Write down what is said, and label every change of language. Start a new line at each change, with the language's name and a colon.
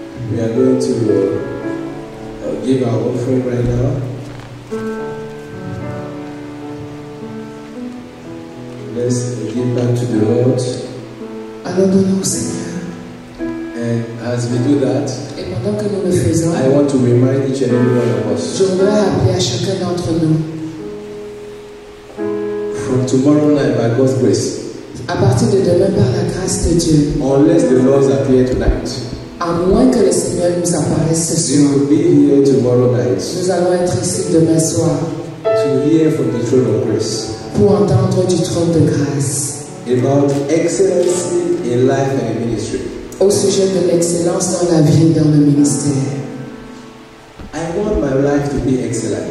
English: We are going to give our offering right now. Let's give back to the Lord.
French: Alors donnons au Seigneur.
English: And As we do that,
French: Et pendant que nous le faisons,
English: I want to remind each and every one of us.
French: je voudrais rappeler à chacun d'entre nous,
English: From tomorrow night, by God's grace,
French: à partir de demain par la grâce de Dieu,
English: unless the Lord appear tonight,
French: à moins que le Seigneur nous apparaisse ce
English: we
French: soir,
English: will be here tomorrow night
French: nous allons être ici demain soir
English: to hear from the throne of grace
French: pour entendre du trône de grâce
English: about excellency in life and in ministry.
French: au sujet de l'excellence dans la vie et dans le ministère.
English: I want my life to be excellent.